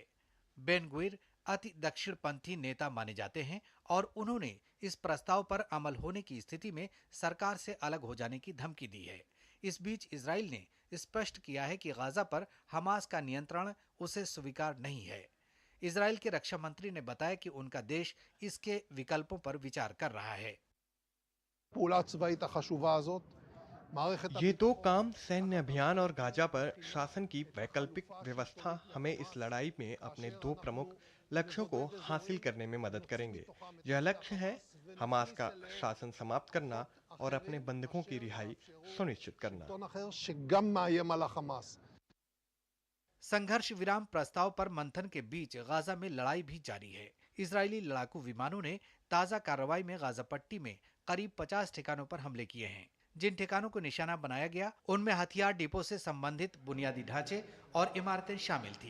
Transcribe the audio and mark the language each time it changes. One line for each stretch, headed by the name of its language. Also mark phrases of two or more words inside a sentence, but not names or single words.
Hindi: बेन ग्विर अति दक्षिणपंथी नेता माने जाते हैं और उन्होंने इस प्रस्ताव पर अमल होने की स्थिति में सरकार से अलग हो जाने की धमकी दी है। इस बीच इजराइल ने स्पष्ट किया है कि गाजा पर हमास का नियंत्रण उसे स्वीकार नहीं है। इजराइल के रक्षा मंत्री ने बताया कि उनका देश इसके विकल्पों पर विचार कर रहा है।
Hebrew: הפעולה הצבאית החשובה הזאת, מערכת
Hindi: ये दो काम सैन्य अभियान और गाजा पर शासन की वैकल्पिक व्यवस्था हमें इस लड़ाई में अपने दो प्रमुख लक्ष्यों को हासिल करने में मदद करेंगे। यह लक्ष्य है हमास का शासन समाप्त करना और अपने बंधकों की रिहाई सुनिश्चित करना।
Hebrew: שלטון אחר שגם מאיים על החמאס।
Hindi: संघर्ष विराम प्रस्ताव पर मंथन के बीच गाजा में लड़ाई भी जारी है। इजरायली लड़ाकू विमानों ने ताजा कार्रवाई में गाजा पट्टी में करीब 50 ठिकानों पर हमले किए हैं। जिन ठिकानों को निशाना बनाया गया उनमें हथियार डिपो से संबंधित बुनियादी ढांचे और इमारतें शामिल थी।